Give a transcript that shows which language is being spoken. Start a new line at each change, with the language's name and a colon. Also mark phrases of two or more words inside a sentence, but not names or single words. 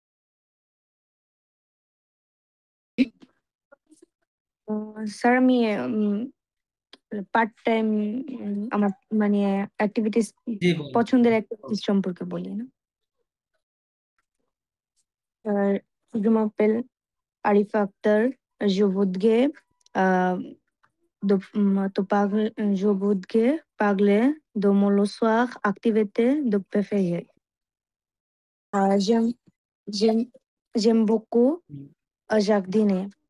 Bangla: স্যার আমি
English: part time
Bangla: আমার মানে অ্যাক্টিভিটিস জি বলুন। পছন্দের অ্যাক্টিভিটিস সম্পর্কে বলি না।
French: আর je m'appelle Arifa Akhtar, je voudrais je voudrais parler de mon soir activité de préférée. J'aime j'aime beaucoup jardiner.